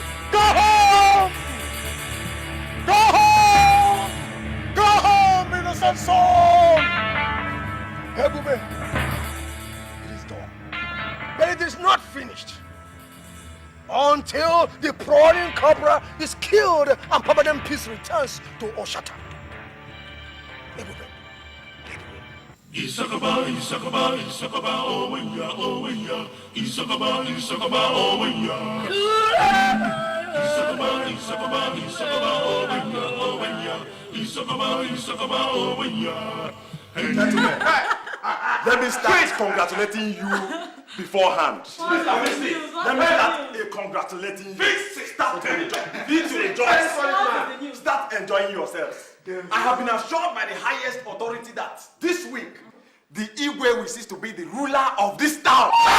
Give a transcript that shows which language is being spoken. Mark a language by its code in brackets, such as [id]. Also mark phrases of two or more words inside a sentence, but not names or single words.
[en] Go home! Go home! Go home, innocent soul! Ebube, it is done. But it is not finished until the prowling cobra is killed and Papadam Peace returns to Oshata. Isakaba, Isakaba, Isakaba, oh yeah, oh yeah. Isakaba, Isakaba, oh yeah. Isakaba, Isakaba, Isakaba, oh yeah. Isakaba, Isakaba, oh yeah. Gentlemen, let me start congratulating you beforehand. Let me start congratulating you. Start enjoying yourselves. I have been assured by the highest authority that this week, the Igwe will cease to be the ruler of this town.